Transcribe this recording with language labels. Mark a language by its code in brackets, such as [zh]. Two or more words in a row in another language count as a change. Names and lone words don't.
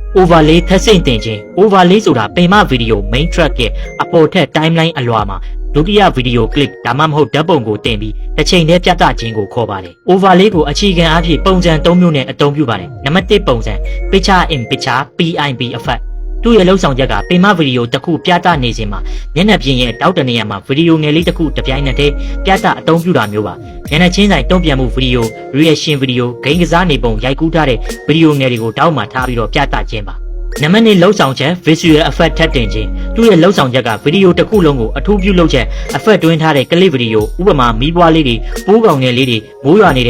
[my] overlay ထပ်ဆင့်တင်ခြင်း overlay ဆိုတာပင်မဗီဒီယို [en] main track [my] ရဲ့အပေါ်ထက် timeline အလွှာမှာဒုတိယဗီဒီယို clip ဒါမှမဟုတ်ဓာတ်ပုံကိုတင်ပြီးတစ်ချိန်တည်းပြသခြင်းကိုခေါ်ပါတယ် overlay ကိုအခြေခံအားဖြင့်ပုံစံ၃မျိုးနဲ့အသုံးပြုပါတယ်နံပါတ်1ပုံစံ [en] picture in picture PIP effect [my] သူ့ရဲ့လှုပ်ဆောင်ချက်ကပင်မဗီဒီယိုတစ်ခုပြသနေစဉ်မှာမျက်နှာပြင်ရဲ့တောက်တနေရာမှာဗီဒီယိုငယ်လေးတစ်ခုတစ်ပြိုင်နက်တည်းပြသအသုံး ပြုတာမျိုးပါမျက်နှာချင်းဆိုင်တုံ့ပြန်မှုဗီဒီယို reaction ဗီဒီယိုဂိမ်းကစားနေပုံရိုက်ကူးထားတဲ့ဗီဒီယိုငယ်တွေကိုတောက်မှထားပြီးတော့ပြသခြင်းပါနံပါတ်2လှုပ်ဆောင်ချက် [en] visual effect [my] ထပ်တင်ခြင်းသူ့ရဲ့လှုပ်ဆောင်ချက်ကဗီဒီယိုတစ်ခုလုံးကိုအထူးပြုလုပ်ချက် effect တွင်းထားတဲ့ clip ဗီဒီယိုဥပမာမီးပွားလေးတွေပိုးကောင်ငယ်လေးတွေမိုးရွာနေတဲ့